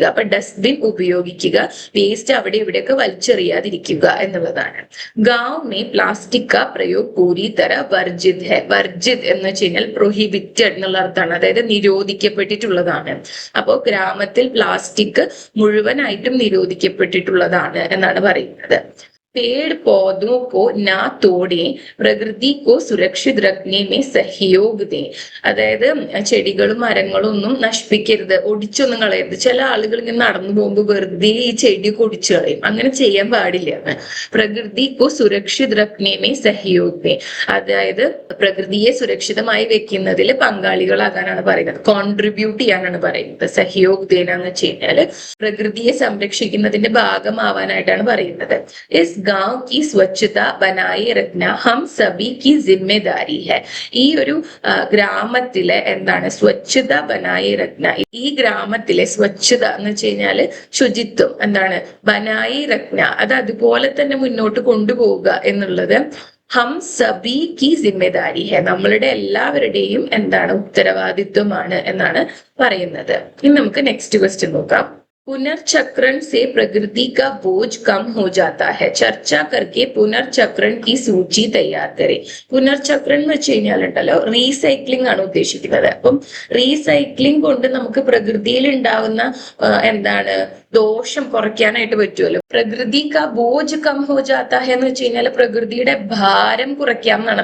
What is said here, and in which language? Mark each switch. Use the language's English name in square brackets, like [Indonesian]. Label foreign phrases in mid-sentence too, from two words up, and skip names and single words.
[Malayalam] അപ്പൊ ഡസ്റ്റ്ബിൻ ഉപയോഗിക്കുക, വേസ്റ്റ് അവിടെ ഇവിടെയൊക്കെ വലിച്ചെറിയാതിരിക്കുക എന്നുള്ളതാണ്. [Hindi] गाँव में प्लास्टिक का प्रयोग पूरी तरह वर्जित है. [Malayalam] വർജിത് എന്ന് വെച്ച് കഴിഞ്ഞാൽ പ്രൊഹിബിറ്റഡ് എന്നുള്ള അർത്ഥമാണ്, അതായത് നിരോധിക്കപ്പെട്ടിട്ടുള്ളതാണ്. അപ്പോൾ ഗ്രാമത്തിൽ പ്ലാസ്റ്റിക് മുഴുവനായിട്ടും നിരോധിക്കപ്പെട്ടിട്ടുള്ളതാണ് എന്നാണ് പറയുന്നത്. [Hindi] पेड़ पौधों को ना तोड़ें प्रकृति को सुरक्षित रखने में सहयोग दें. [Malayalam] അതായത് ചെടികളും മരങ്ങളും ഒന്നും നശിപ്പിക്കരുത്, ഒടിച്ചൊന്നും കളയരുത്. ചില ആളുകൾ ഇങ്ങനെ നടന്നു പോകുമ്പോൾ വെറുതെ ഈ ചെടിയൊക്കെ ഒടിച്ചു കളയും. അങ്ങനെ ചെയ്യാൻ പാടില്ല. [Hindi] പ്രകൃതി को सुरक्षित रखने में सहयोग दें. [Malayalam] അതായത് പ്രകൃതിയെ സുരക്ഷിതമായി വെക്കുന്നതിൽ പങ്കാളികളാകാനാണ് പറയുന്നത്, കോൺട്രിബ്യൂട്ട് ചെയ്യാനാണ് പറയുന്നത്. [Hindi] सहयोग देना [Malayalam] എന്ന് വെച്ച് കഴിഞ്ഞാൽ പ്രകൃതിയെ സംരക്ഷിക്കുന്നതിന്റെ ഭാഗമാവാനായിട്ടാണ് പറയുന്നത്. [Hindi] इस गांव की स्वच्छता बनाए रखना हम सभी की जिम्मेदारी है. [Malayalam] ഈ ഒരു ഗ്രാമത്തിലെ എന്താണ് [Hindi] स्वच्छता बनाए रखना, [Malayalam] ഈ ഗ്രാമത്തിലെ സ്വച്ഛത എന്ന് വെച്ച് കഴിഞ്ഞാല് ശുചിത്വം എന്താണ് [Hindi] बनाए रखना, [Malayalam] അത് അതുപോലെ തന്നെ മുന്നോട്ട് കൊണ്ടുപോവുക എന്നുള്ളത് [Hindi] हम सभी की जिम्मेदारी है, [Malayalam] നമ്മളുടെ എല്ലാവരുടെയും എന്താണ് ഉത്തരവാദിത്വമാണ് എന്നാണ് പറയുന്നത്. ഇനി നമുക്ക് [English] next question [Malayalam] നോക്കാം. [Hindi] पुनर्चक्रण से प्रकृति का बोझ कम हो जाता है. चर्चा करके पुनर्चक्रण की सूची तैयार करें. [Malayalam] പുനർചക്രം എന്ന് വെച്ച് കഴിഞ്ഞാലുണ്ടല്ലോ റീസൈക്ലിംഗ് ആണ് ഉദ്ദേശിക്കുന്നത്. അപ്പം റീസൈക്ലിംഗ് കൊണ്ട് നമുക്ക് പ്രകൃതിയിൽ ഉണ്ടാവുന്ന എന്താണ് ദോഷം കുറയ്ക്കാനായിട്ട് പറ്റുമല്ലോ. [Hindi] प्रकृति का बोझ कम हो जाता है [Malayalam] എന്ന് വെച്ച് കഴിഞ്ഞാൽ പ്രകൃതിയുടെ ഭാരം കുറയ്ക്കാം എന്നാണ്.